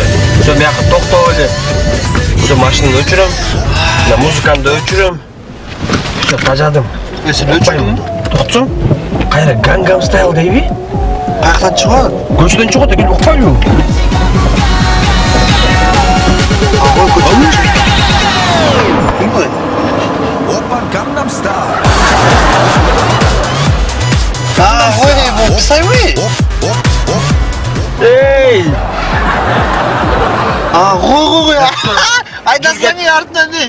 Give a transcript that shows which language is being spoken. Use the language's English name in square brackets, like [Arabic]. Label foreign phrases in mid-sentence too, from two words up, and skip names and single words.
[Kyrgyz] Ошо мияка токтоп эле. Ошо машинаны өчүрөм. Музыканы да өчүрөм. Ошо тажадым. Сен өчүрдүң? Токтосоң, кайра Gangnam Style дейби? Каяктан чыгат? Көчөдөн чыгат экен, укпайбы? Ой, көчөдөн чыгат. Опа, Gangnam Style. Ой, Psy. Эй! Қой. Айдасаң артынан не?